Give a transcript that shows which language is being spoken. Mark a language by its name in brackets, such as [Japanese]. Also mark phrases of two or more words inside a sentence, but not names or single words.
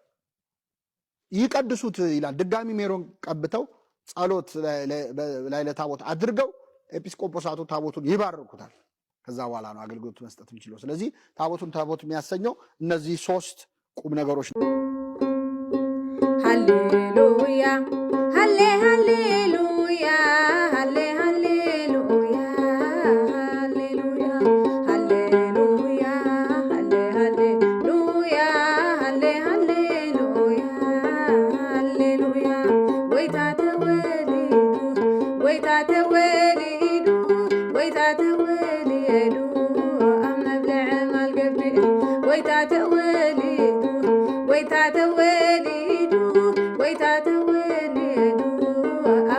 [Amharic] ይቀድሱት ይላል። ድጋሚ ሜሮን ቀብተው ጸሎት ላይ ለታቦት አድርገው ኤጲስቆጶሳቱ ታቦቱን ይባርኩታል። ከዛ በኋላ ነው አገልግሎት መስጠት የሚችለው። ስለዚህ ታቦት የሚያሰኘው እነዚህ 3 ቁም ነገሮች ነው። [Geez] ሃሌሉያ ሃሌ ሃሌሉያ ሃሌ ሃሌሉያ ሃሌሉያ ሃሌሉያ ሃሌ ሃሌሉያ ሃሌ ሃሌሉያ ሃሌሉያ ወይታ ተወሊዱ ወይታ ተወሊዱ ወይታ ተወሊዱ አመብለዕ ማልገብ ወይታ ተወሊዱ ወይታ ተወሊዱ ወይታ ተወሊዱ